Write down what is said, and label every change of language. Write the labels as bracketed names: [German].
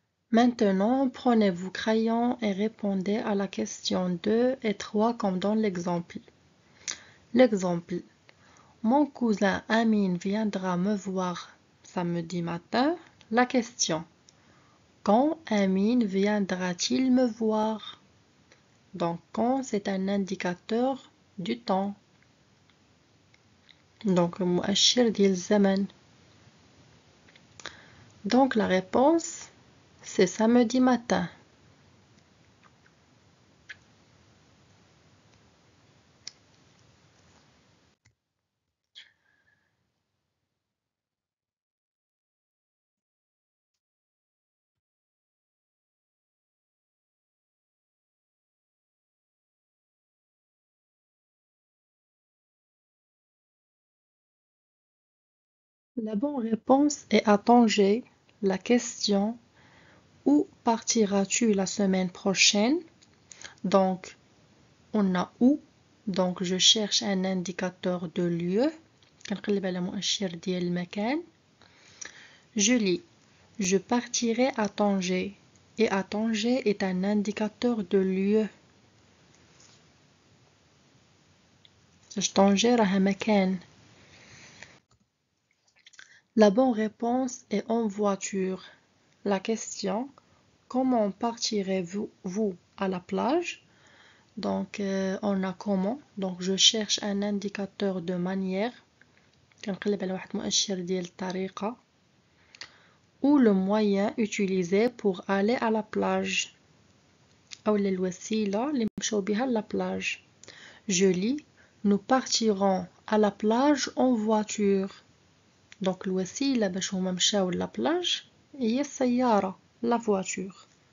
[French] Maintenant, prenez vos crayons et répondez à la question 2 et 3 comme dans l'exemple. L'exemple. Mon cousin Amine viendra me voir samedi matin. La question. Quand Amine viendra-t-il me voir? Donc quand c'est un indicateur du temps. [Arabic] Donc المؤشر ديال الزمن. [French] Donc la réponse c'est samedi matin. La bonne réponse est à Tanger. La question où partiras-tu la semaine prochaine? Donc on a où, donc je cherche un indicateur de lieu. [Arabic] كنقلب على مؤشر ديال المكان. [French] Je lis je partirai à Tanger et à Tanger est un indicateur de lieu. [Arabic] Tanger راها مكان. [French] La bonne réponse est en voiture. La question comment partirez-vous à la plage? Donc on a comment, donc je cherche un indicateur de manière. [Arabic] كنقلب على واحد مؤشر ديال الطريقة. [French] Ou le moyen utilisé pour aller à la plage. [Arabic] أو الوسيلة اللي نمشيو بها la plage. [French] Je lis nous partirons à la plage en voiture. [Arabic] Donc الوسيلة باش هما مشاو la plage هي السيارة la voiture.